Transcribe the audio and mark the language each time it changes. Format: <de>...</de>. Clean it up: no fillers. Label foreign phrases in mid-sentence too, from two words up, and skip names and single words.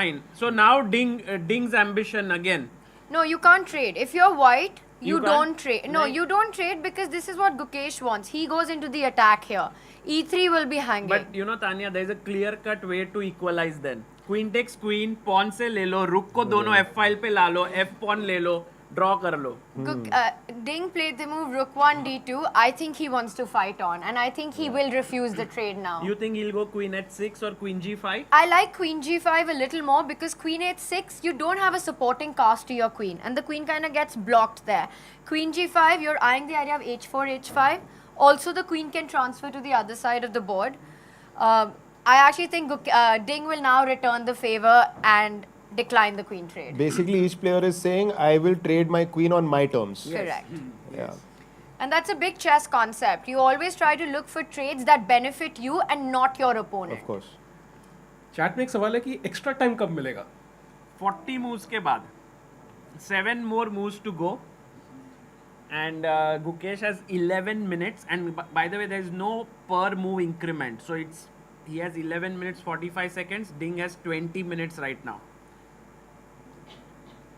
<en>fine. So now Ding's ambition again. No, you can't trade. If you're white, you You don't can't? trade. No, Right. you don't trade because this is what Gukesh wants. He goes into the attack here. E3 will be hanging. But Tanya, there is a clear-cut way to equalize then. Queen takes queen,</en> <hi>पॉन से ले लो, रूक को दोनों</hi> <en>f file</en> <hi>पे ला लो,</hi> <en>f pawn</en> <hi>ले लो, ड्रॉ कर लो.</hi> <en>Ding played the move rook 1 d2. I think he wants to fight on, and I think he will refuse the trade now. You think he'll go queen h6 or queen g5? I like queen g5 a little more because queen h6, you don't have a supporting cast to your queen, and the queen kind of gets blocked there. Queen g5, you're eyeing the idea of h4, h5. Also, the queen can transfer to the other side of the board. I actually think Ding will now return the favor and decline the queen trade. Basically, each player is saying, I will trade my queen on my terms. Correct. Yeah. And that's a big chess concept. You always try to look for trades that benefit you and not your opponent. Of course.</en> <hi>चैट में एक सवाल है कि</hi> <en>extra time</en> <hi>कब मिलेगा?</hi> <en>40 moves</en> <hi>के बाद.</hi> <en>7 more moves to go. And Gukesh has 11 minutes. And by the way, there is no per move increment. So he has 11 minutes 45 seconds. Ding has 20 minutes right now.</en>